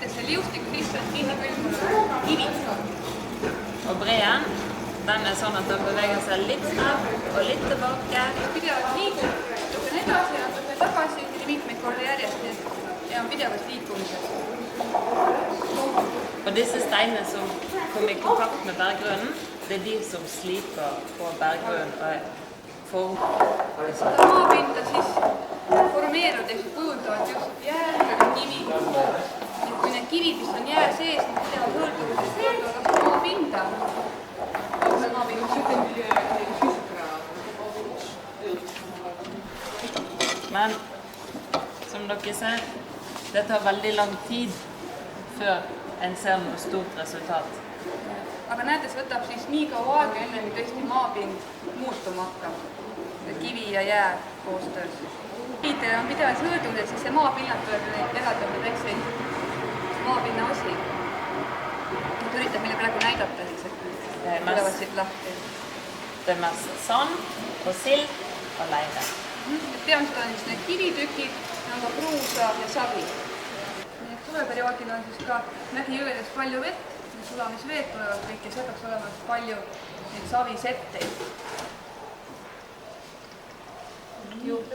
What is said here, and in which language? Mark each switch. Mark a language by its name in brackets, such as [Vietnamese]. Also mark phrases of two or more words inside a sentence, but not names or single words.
[Estonian] juustikud lihtsalt kinni külmunud kivid. [Norwegian] Og breen, den sånn at den beveger seg litt frem og litt tilbake. [Estonian] Pidevalt liigub, natukene edasi ja natukene tagasi, mitmeid korda järjest ja on pidevas liikumises. [Norwegian] Og disse steinene som kommer i kontakt med berggrunnen, det er de som sliper på berggrunnen og former. [Estonian] Seda maapinda siis formeerudes kujundavad just jää ja kivi koos. Et kui need kivid, mis on jää sees, need pidevalt hõõrdumisest hõõrduvad maapinda. [Norwegian] Men som dere ser, det tar veldig lang tid før en ser noe stort resultat. [Estonian] Aga näete, see võtab siis nii kaua aega, enne kui tõesti maapind muutuma hakkab. Kivi ja jää koostöös. Kivid on pidevalt hõõrdunud, et siis see maapinnad tuleb neid eraldada väikseid maapinna osi. Nüüd üritab meile praegu näidata, et tulevad siit lahti. [Norwegian] Det er mest sand og silt og leire. [Estonian] Peamiselt on siis need kivitükid, on ka kruusa ja savi. Suveperioodil on siis ka mägijõgedes palju vett, sulamisveed tulevad kõik ja see peaks olema palju neid savisetteid. Juurde.